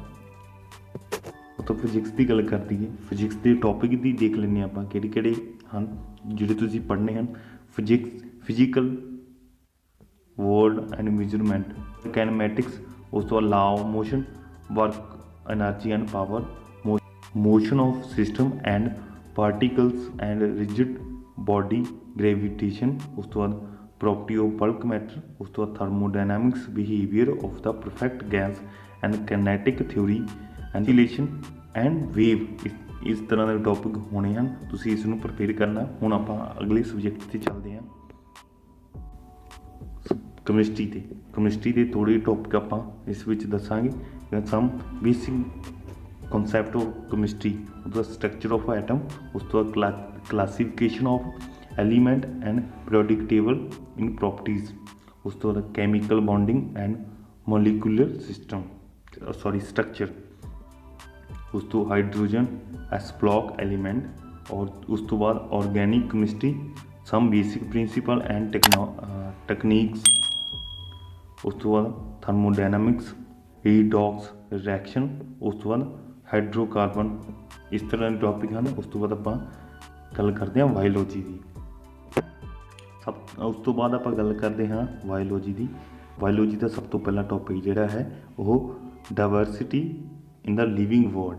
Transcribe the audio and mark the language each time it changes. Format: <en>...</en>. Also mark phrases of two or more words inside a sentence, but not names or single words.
<pa>ਉਹ ਤਾਂ ਫਿਜ਼ਿਕਸ ਦੀ ਗੱਲ ਕਰਦੀ ਹੈ। ਫਿਜ਼ਿਕਸ ਦੇ ਟੌਪਿਕ ਦੀ ਦੇਖ ਲੈਂਦੇ ਆਪਾਂ ਕਿਹੜੇ ਕਿਹੜੇ ਹਨ ਜਿਹੜੇ ਤੁਸੀਂ ਪੜ੍ਹਨੇ ਹਨ।</pa> <en>Physical word and measurement, kinematics,</en> <pa>ਉਸ ਤੋਂ ਬਾਅਦ</pa> <en>law of motion, work, energy and power, motion of system and particles and rigid body, gravitation,</en> <pa>ਉਸ ਤੋਂ ਬਾਅਦ</pa> <en>property of bulk matter,</en> <pa>ਉਸ ਤੋਂ ਬਾਅਦ</pa> <en>thermodynamics, behavior of the perfect gas and kinetic theory, oscillation and wave।</en> <pa>ਇਸ ਤਰ੍ਹਾਂ ਦੇ ਟੌਪਿਕ ਹੋਣੇ ਹਨ, ਤੁਸੀਂ ਇਸ ਨੂੰ ਪ੍ਰਪੇਅਰ ਕਰਨਾ। ਹੁਣ ਆਪਾਂ ਅਗਲੇ ਸਬਜੈਕਟ 'ਤੇ ਚੱਲਦੇ ਹਾਂ, ਕੈਮਿਸਟਰੀ ਦੇ ਥੋੜ੍ਹੇ ਟੌਪਿਕ ਆਪਾਂ ਇਸ ਵਿੱਚ ਦੱਸਾਂਗੇ।</pa> <en>some basic concept of chemistry, the structure of atom,</en> <pa>ਉਸ ਤੋਂ ਬਾਅਦ classification</pa> <en>of element and periodic table in properties,</en> <pa>ਉਸ ਤੋਂ ਬਾਅਦ</pa> <en>chemical bonding and molecular structure,</en> <pa>ਉਸ ਤੋਂ</pa> <en>hydrogen s block element, और</en> <pa>ਉਸ ਤੋਂ ਬਾਅਦ</pa> <en>organic chemistry, some basic principle and techniques,</en> <pa>ਉਸ ਤੋਂ ਬਾਅਦ</pa> <en>thermodynamics, redox reaction,</en> <pa>ਉਸ ਤੋਂ ਬਾਅਦ ਹਾਈਡਰੋਕਾਰਬਨ। ਇਸ ਤਰ੍ਹਾਂ ਦੇ ਟੌਪਿਕ ਹਨ। ਉਸ ਤੋਂ ਬਾਅਦ ਆਪਾਂ ਗੱਲ ਕਰਦੇ ਹਾਂ ਬਾਇਓਲੋਜੀ ਦੀ। ਉਸ ਤੋਂ ਬਾਅਦ ਆਪਾਂ ਗੱਲ ਕਰਦੇ ਹਾਂ ਬਾਇਓਲੋਜੀ ਦੀ। ਬਾਇਓਲੋਜੀ ਦਾ ਸਭ ਤੋਂ ਪਹਿਲਾ ਟੌਪਿਕ ਜਿਹੜਾ ਹੈ ਉਹ</pa> <en>diversity in the living world.</en>